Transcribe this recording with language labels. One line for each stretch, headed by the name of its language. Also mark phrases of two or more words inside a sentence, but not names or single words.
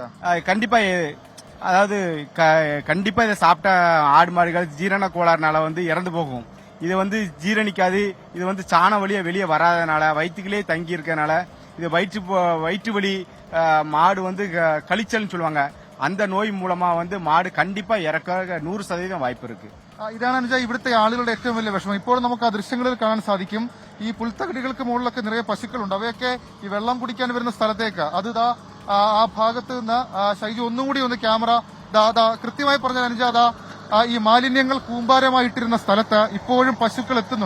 Tamil: கண்டிப்பா, அதாவது கண்டிப்பா இதை சாப்பிட்ட ஆடு மாடுகள் ஜீரண கோளாறுனால வந்து இறந்து போகும். இது வந்து ஜீரணிக்காது. இது வந்து சாண வழியா வெளியே வராதனால, வயிற்றுக்குள்ளே தங்கி இருக்கனால இது வயிற்று வலி, மாடு வந்து கழிச்சல்னு சொல்லுவாங்க. அந்த நோய் மூலமா வந்து மாடு கண்டிப்பா இறக்க 100% വായ്പ இருக்கு.
Malayalam: ഇതാണ് ഇവിടുത്തെ ആളുകളുടെ ഏറ്റവും വലിയ വിഷമം. ഇപ്പോൾ നമുക്ക് ആ ദൃശ്യങ്ങളിൽ കാണാൻ സാധിക്കും. ഈ പുൽത്തകിടികൾക്ക് മുകളിലൊക്കെ നിറയെ പശുക്കളുണ്ട്. അവയൊക്കെ ഈ വെള്ളം കുടിക്കാൻ വരുന്ന സ്ഥലത്തേക്ക് ആ ഭാഗത്ത് നിന്ന് ഷൈജു ഒന്നുകൂടി ഒന്ന് ക്യാമറ കൃത്യമായി പറഞ്ഞാൽ അനുജാത ഈ മാലിന്യങ്ങൾ കൂമ്പാരമായിട്ടിരുന്ന സ്ഥലത്ത് ഇപ്പോഴും പശുക്കൾ എത്തുന്നുണ്ട്.